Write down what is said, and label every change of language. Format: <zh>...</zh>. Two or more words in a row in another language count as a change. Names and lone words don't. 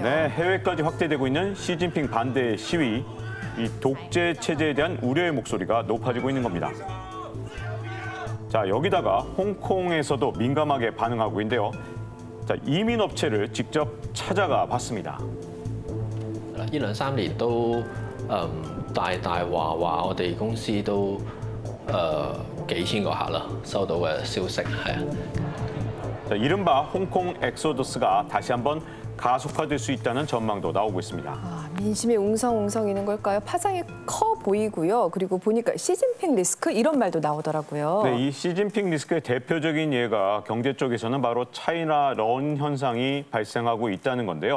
<ko>네, 해외까지 확대되고 있는 시진핑 반대 시위, 이 독재 체제에 대한 우려의 목소리가 높아지고 있는 겁니다. 자, 여기다가 홍콩에서도 민감하게 반응하고 있는데요. 자, 이민 업체를 직접 찾아가 봤습니다.</ko> <yue>呢兩三年都大話我哋公司都幾千個客啦，收到嘅消息係啊。</yue> <ko>자, 이른바 홍콩 엑소더스가 다시 한번 가속화될 수 있다는 전망도 나오고 있습니다. 민심이 웅성웅성이는 걸까요? 파장이 커 보이고요. 그리고 보니까 시진핑 리스크 이런 말도 나오더라고요. 네, 이 시진핑 리스크의 대표적인 예가 경제 쪽에서는 바로 차이나 런 현상이 발생하고 있다는 건데요.</ko>